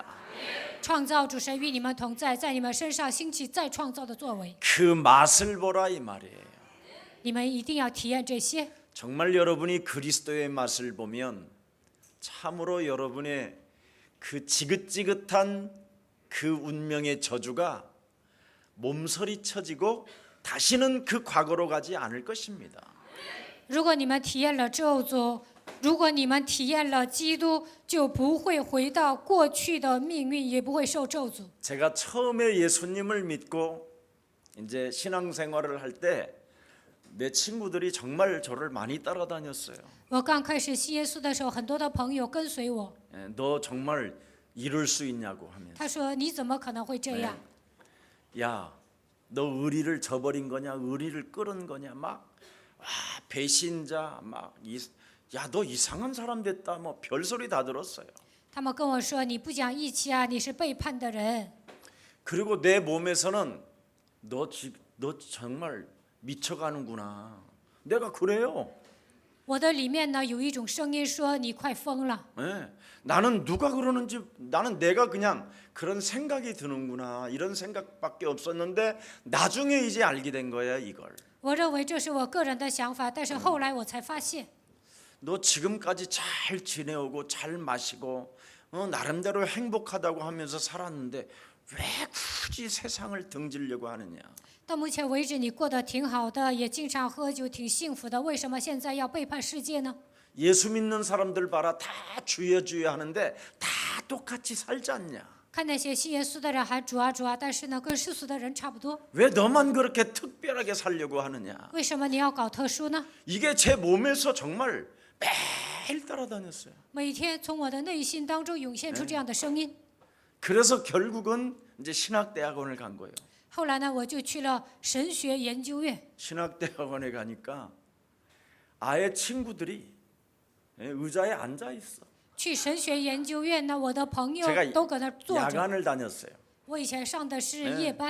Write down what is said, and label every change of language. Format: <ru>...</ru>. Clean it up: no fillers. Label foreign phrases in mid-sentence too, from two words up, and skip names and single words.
<zh>创造主神与你们同在，在你们身上兴起再创造的作为。</zh> <ko>그 맛을 보라 이 말이에요.</ko> <zh>你们一定要体验这些。</zh> <ko>정말 여러분이 그리스도의 맛을 보면 참으로 여러분의 그 지긋지긋한 그 운명의 저주가 몸서리 쳐지고 다시는 그 과거로 가지 않을 것입니다.</ko> <zh>如果你们体验了咒诅，如果你们体验了基督，就不会回到过去的命运，也不会受咒诅。</zh> <ko>제가 처음에 예수님을 믿고 이제 신앙생활을 할 때 내 친구들이 정말 저를 많이 따라다녔어요.</ko> <zh>我刚开始信耶稣的时候，很多的朋友跟随我。</zh> <ko>너 정말 이룰 수 있냐고 하면서</ko> <zh>他说：“你怎么可能会这样？</zh> <ko>야, 너 의리를 저버린 거냐? 의리를 끌은 거냐? 막 배신자 야, 너 이상한 사람 됐다. 뭐 별소리 다 들었어요.</ko> <zh>他们跟我说：“你不讲义气啊，你是背叛的人。</zh> <ko>그리고 내 몸에서는 너 정말 미쳐가는구나. 내가 그래요.</ko> <zh>我的里面呢有一种声音说：“你快疯了。</zh> <ko>나는 누가 그러는지 나는 내가 그냥 그런 생각이 드는구나. 이런 생각밖에 없었는데 나중에 이제 알게 된 거야 이걸. ”</ko> <zh>我认为这是我个人的想法，但是后来我才发现，</zh> <ko>너 지금까지 잘 지내오고 잘 마시고 나름대로 행복하다고 하면서 살았는데 왜 굳이 세상을 등지려고 하느냐?</ko> <zh>到目前为止，你过得挺好的，也经常喝酒，挺幸福的，为什么现在要背叛世界呢？</zh> <ko>예수 믿는 사람들 봐라, 다 주여 주여 하는데 다 똑같이 살지 않냐?</ko> <zh>看那些信耶稣的人还主啊主啊，但是呢，跟世俗的人差不多。</zh> <ko>왜 너만 그렇게 특별하게 살려고 하느냐?</ko> <zh>为什么你要搞特殊呢？</zh> <ko>이게 제 몸에서 정말 매일 따라다녔어요.</ko> <zh>每天从我的内心当中涌现出这样的声音。</zh> <ko>그래서 결국은 이제 신학대학원을 간 거예요.</ko> <zh>后来呢，我就去了神学研究院。</zh> <ko>신학대학원에 가니까 아예 친구들이 의자에 앉아 있어.</ko> <zh>去神学研究院呢，我的朋友</zh> <ko>제가</ko> <zh>都搁那坐着。</zh> <ko>야간을 다녔어요.</ko> <zh>我以前上的是夜班，</zh>